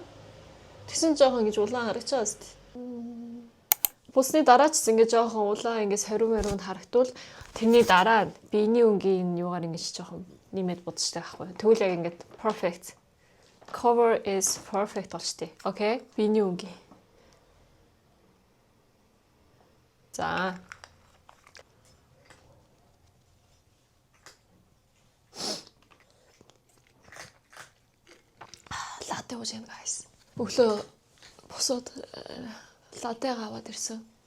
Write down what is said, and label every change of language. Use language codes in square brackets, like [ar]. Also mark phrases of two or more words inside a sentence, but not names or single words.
[mn] Тэгсэн жоохон ингэж улаан харагч байгаа зү. Бүсний дараа ч ингэж жоохон улаан ингэж хариу харагдвал тэрний дараа биений өнгийн юугаар ингэж жоохон нэмээд бодчихдаг байхгүй. Тэгвэл яг ингэж perfect. [en] Cover is perfect [mn] болчтой. Окей. Биений өнгийн. За. Латте ууж юм guys. Өглөө босоод латте аваад ирсэн.